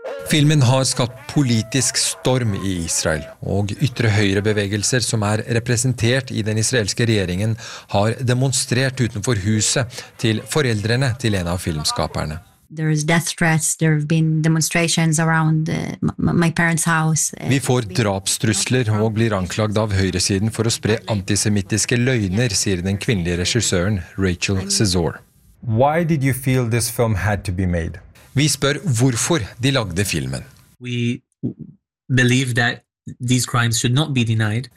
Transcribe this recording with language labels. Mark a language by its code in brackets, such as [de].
[no] Filmen har skapt politisk storm i Israel, og ytre høyre bevegelser som representert i den israelske regjeringen har demonstrert utenfor huset til foreldrene til en av filmskaperne. [en] There is death threats, there have been demonstrations around my parents' house. [no] Vi får drapstrusler og blir anklagd av høyresiden for å spre antisemittiske løgner, sier den kvinnelige regissøren Rachel Cesor. [en] Why did you feel this film had to be made? [no] Vi spør hvorfor de lagde filmen. [en] We believe that these crimes should not be denied.